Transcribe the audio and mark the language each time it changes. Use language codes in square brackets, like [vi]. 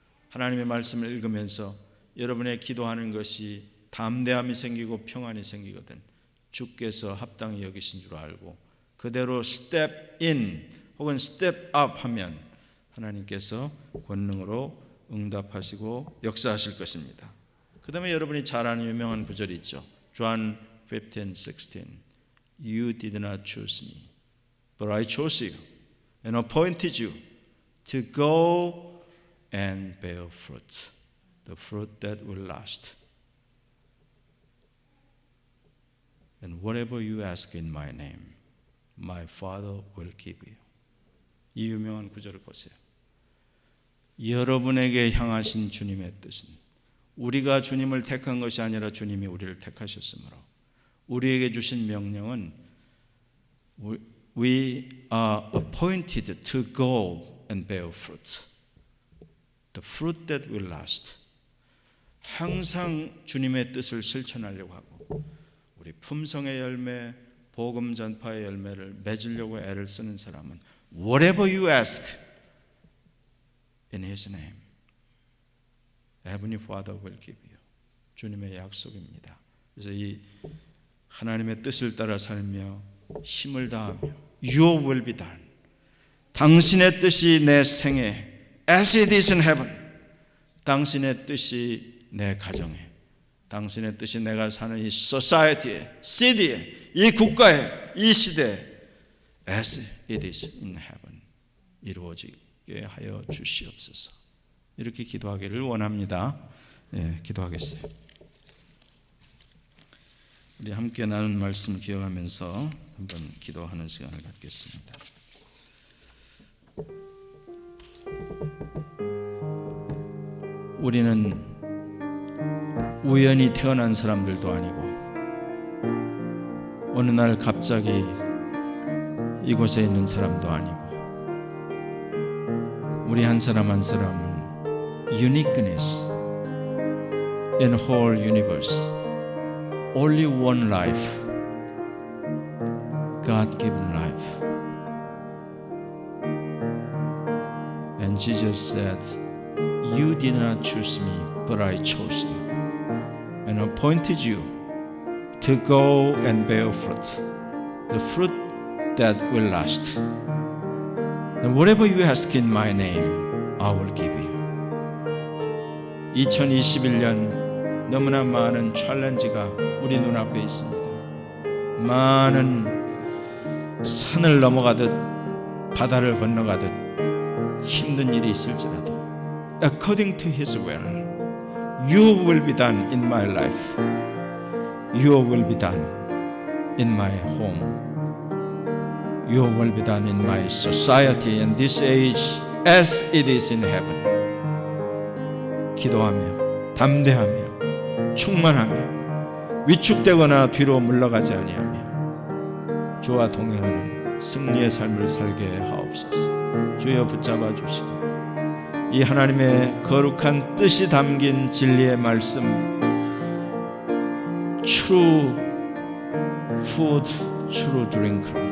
[ko] 하나님의 말씀을 읽으면서 여러분의 기도하는 것이 담대함이 생기고 평안이 생기거든 주께서 합당히 여기신 줄 알고 그대로 [en] step in [ko] 혹은 [en] step up [ko] 하면 하나님께서 권능으로 응답하시고 역사하실 것입니다. 그 다음에 여러분이 잘 아는 유명한 구절이 있죠. [en] John 15:16 You did not choose me, but I chose you and appointed you to go and bear fruit, the fruit that will last. And whatever you ask in my name, my Father will give you. [ko] 이 유명한 구절을 보세요. 여러분에게 향하신 주님의 뜻은 우리가 주님을 택한 것이 아니라 주님이 우리를 택하셨으므로 우리에게 주신 명령은 [en] We are appointed to go and bear fruit, the fruit that will last. [ko] 항상 주님의 뜻을 실천하려고 하고 우리 품성의 열매, 복음 전파의 열매를 맺으려고 애를 쓰는 사람은 [en] Whatever you ask in His name, Heavenly Father will give you. [ko] 주님의 약속입니다. 그래서 이 하나님의 뜻을 따라 살며 힘을 다하며 [en] Your will be done. [ko] 당신의 뜻이 내 생에 [en] As it is in heaven. [ko] 당신의 뜻이 내 가정에, 당신의 뜻이 내가 사는 이 society에, city에, 이 국가에, 이 시대에 [en] As it is in heaven [ko] 이루어지게 하여 주시옵소서. 이렇게 기도하기를 원합니다. 네, 기도하겠어요. 우리 함께 나눈 말씀 기억하면서 한번 기도하는 시간을 갖겠습니다. 우리는 우연히 태어난 사람들도 아니고 어느 날 갑자기 이곳에 있는 사람도 아니고 우리 한 사람 한 사람은 [en] uniqueness in whole universe, only one life, God-given life. And Jesus said, You did not choose me, but I chose you and appointed you to go and bear fruit, the fruit that will last. And whatever you ask in my name, I will give you. [ko] 2021년 너무나 많은 챌린지가 우리 눈앞에 있습니다. 많은 산을 넘어가듯 바다를 건너가듯 힘든 일이 있을지라도 [en] According to His will, You will be done in my life. Your will be done in my home. Your will be done in my society and this age as it is in heaven. [ko] 기도하며 담대하며 충만하며 위축되거나 뒤로 물러가지 아니하며 주와 동행하는 승리의 삶을 살게 하옵소서. 주여 붙잡아 주시고 이 하나님의 거룩한 뜻이 담긴 진리의 말씀, [en] true food, true drink,